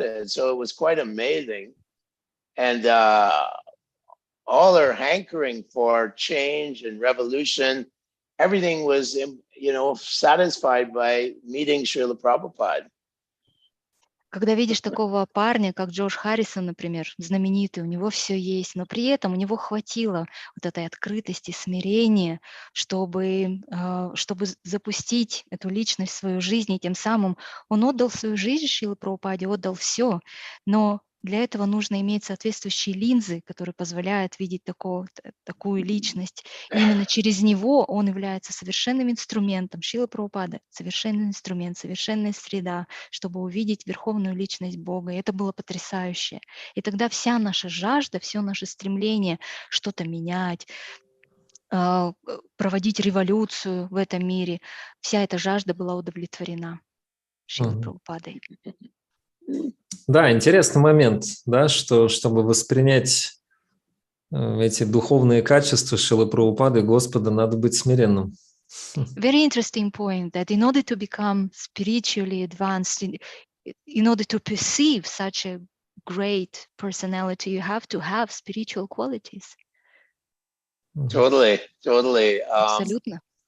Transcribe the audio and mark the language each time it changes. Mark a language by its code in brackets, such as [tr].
[en] And so it was quite amazing. And all our hankering for change and revolution, everything was, satisfied by meeting Srila Prabhupada. [ru] Когда видишь такого парня, как Джордж Харрисон, например, знаменитый, у него все есть, но при этом у него хватило вот этой открытости, смирения, чтобы запустить эту личность в свою жизнь, и тем самым он отдал свою жизнь Шриле Прабхупаде, отдал все, но для этого нужно иметь соответствующие линзы, которые позволяют видеть такую личность. И именно через него он является совершенным инструментом. Шрила Прабхупада — совершенный инструмент, совершенная среда, чтобы увидеть верховную личность Бога. И это было потрясающе. И тогда вся наша жажда, все наше стремление что-то менять, проводить революцию в этом мире, вся эта жажда была удовлетворена Шрилой Прабхупадой. Да, интересный момент, да, что чтобы воспринять эти духовные качества Шрилы Прабхупады, Господа, надо быть смиренным. [en] Very interesting point that in order to become spiritually advanced, in order to perceive such a great personality, you have to have spiritual qualities. Totally. [ru] Абсолютно.